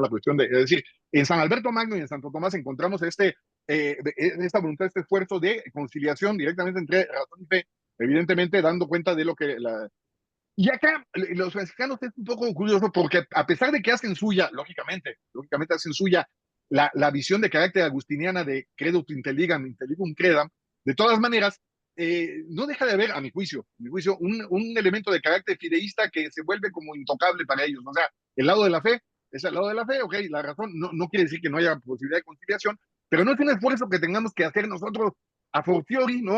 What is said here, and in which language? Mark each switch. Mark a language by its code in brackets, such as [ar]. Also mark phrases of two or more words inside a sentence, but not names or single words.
[es] La cuestión de, es decir, en San Alberto Magno y en Santo Tomás encontramos esta voluntad, este esfuerzo de conciliación directamente entre razón y fe, evidentemente dando cuenta de lo que y acá los franciscanos es un poco curioso porque a pesar de que hacen suya, lógicamente hacen suya la visión de carácter agustiniana de [la] credo intelligam, intelligum credam, [es] de todas maneras, no deja de haber, a mi juicio, un elemento de carácter fideísta que se vuelve como intocable para ellos. O sea, el lado de la fe es el lado de la fe, ok, la razón no quiere decir que no haya posibilidad de conciliación, pero no es un esfuerzo que tengamos que hacer nosotros [la] a fortiori, [es] ¿no?